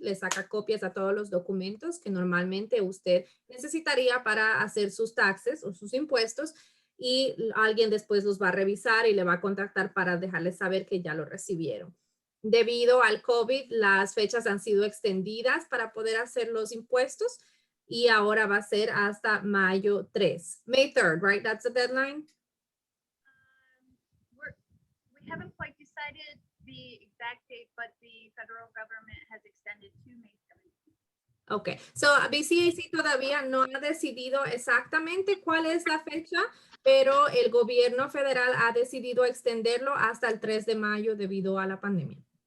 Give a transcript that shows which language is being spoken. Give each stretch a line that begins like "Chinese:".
Spanish: Le saca copias a todos los documentos que normalmente usted necesitaría para hacer sus taxes o sus impuestos, y alguien después los va a revisar y le va a contactar para dejarles saber que ya lo recibieron. Debido al COVID, las fechas han sido extendidas para poder hacer los impuestos, y ahora va a ser hasta mayo 3.
English: May 3rd, right? That's the deadline? We haven't quite decided the exact date, but the federal government has extended to May 17th.
Spanish: Okay, so BCAC todavía no ha decidido exactamente cuál es la fecha, pero el gobierno federal ha decidido extenderlo hasta el 3 de mayo debido a la pandemia.